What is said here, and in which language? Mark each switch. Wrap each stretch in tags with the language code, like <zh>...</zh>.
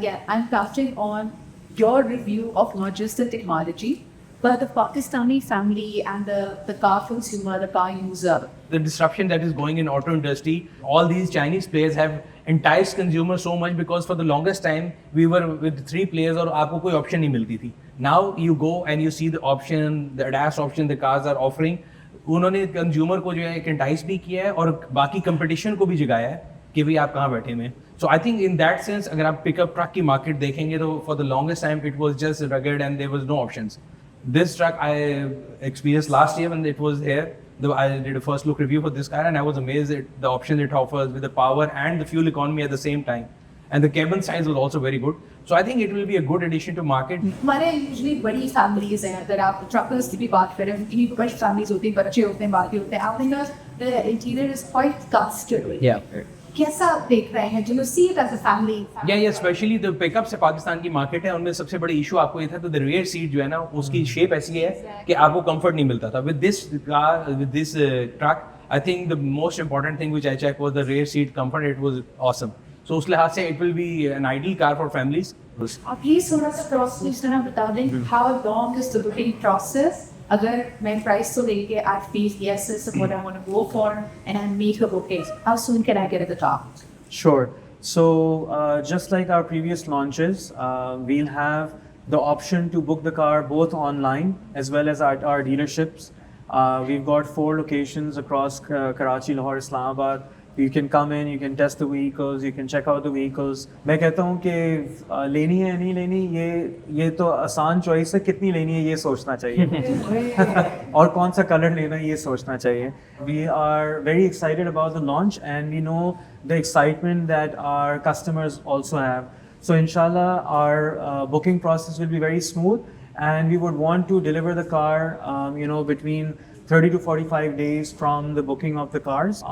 <en>Again, I'm touching on your review of not just the technology, but the Pakistani family and the car consumer, the car user. The disruption that is going in auto industry, all these Chinese players have enticed consumers so much because for the longest time we were with 3 players</en> <hi>और आपको कोई option नहीं मिलती थी.</hi> <en>Now you go and you see the option, the ADAS option the cars are offering.</en> <hi>उन्होंने consumer को जो है एक entice भी किया है और बाकी competition को भी जगाया है कि भाई आप कहाँ बैठे हैं.</hi> <en>So I think in that sense</en> <hi>अगर आप</hi> <en>pickup truck की market</en> <hi>देखेंगे तो</hi> <en>for the longest time it was just rugged and there was no options. This truck I experienced last year when it was here. I did a first look review for this car and I was amazed at the options it offers with the power and the fuel economy at the same time. And the cabin size was also very good. So I think it will be a good addition to market.</en> <hi>हमारे usually बड़ी families हैं, अगर आप truckers की भी बात करें, उनकी बड़ी फैमिलीज होती हैं, बच्चे होते हैं, बाकी होते हैं.</hi> <en>I think the interior is quite comfortable. Yeah.</en> <hi>कैसा आप देख रहे हैं?</hi> <en>Do you see it as a family? Yeah, especially the pickup</en> <hi>से पाकिस्तान की मार्केट है, उनमें सबसे बड़ी इशू आपको ये था, तो</hi> <en>the rear seat</en> <hi>जो है ना, उसकी शेप ऐसी है कि आपको कंफर्ट नहीं मिलता था.</hi> <en>With this car, with this truck, I think the most important thing which I checked was the rear seat comfort. It was awesome. So</en> <hi>उस लिहाज से</hi> <en>it will be an ideal car for families.</en> <hi>आप please थोड़ा सा process ना बता दें.</hi> <en>How long is the booking process?</en> <hi>अगर मैं</hi> <en>price</en> <hi>तो लेके</hi> <en>I feel yes, this is what I want to go for, and I make a booking. How soon can I get at the top? Sure. So just like our previous launches, we'll have the option to book the car both online as well as at our dealerships. We've got 4 locations across Karachi, Lahore, Islamabad. You can come in, you can test the vehicles, you can check out the vehicles.</en> <hi>मैं कहता हूँ कि लेनी है नहीं लेनी, ये तो आसान चॉइस है, कितनी लेनी है ये सोचना चाहिए और कौन सा कलर लेना है ये सोचना चाहिए.</hi> <en>We are very excited about the launch and we know the excitement that our customers also have. So inshallah our booking process will be very smooth and we would want to deliver the car between 30 to 45 days from the booking of the cars.</en>